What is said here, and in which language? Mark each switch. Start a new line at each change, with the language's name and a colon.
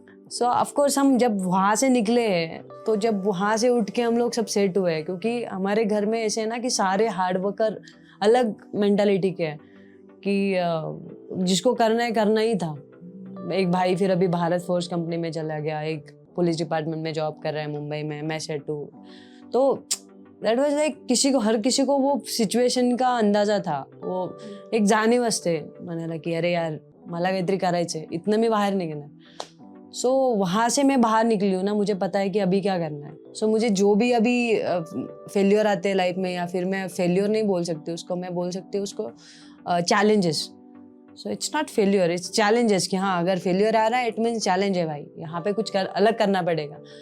Hindi: So of course हम जब वहाँ से निकले हैं, तो जब वहाँ से उठ के हम लोग सब सेट हुए, क्योंकि हमारे घर में ऐसे है ना कि सारे हार्ड वर्कर अलग मेंटालिटी के हैं कि जिसको करना है करना ही था। एक भाई फिर अभी भारत फोर्स कंपनी में चला गया, एक पुलिस डिपार्टमेंट में जॉब कर रहा है मुंबई में, मैं सेट हूँ। तो दैट वाज लाइक हर किसी को वो सिच्युएशन का अंदाजा था, वो
Marathi: एक जाणीवच ते म्हणाला की अरे यार मला काहीतरी करायचंय, इतना मी बाहेर निघणार।
Hindi: सो वहाँ से मैं बाहर निकली हूँ ना, मुझे पता है कि अभी क्या करना है। सो मुझे जो भी अभी फेल्योर आते हैं लाइफ में, या फिर मैं फेल्योर नहीं बोल सकती उसको, मैं बोल सकती हूँ उसको challenges.
English: so it's not failure, it's challenges,
Hindi: कि हाँ अगर फेल्योर आ रहा है इट मीन्स चैलेंज है भाई, यहाँ पे कुछ अलग करना पड़ेगा।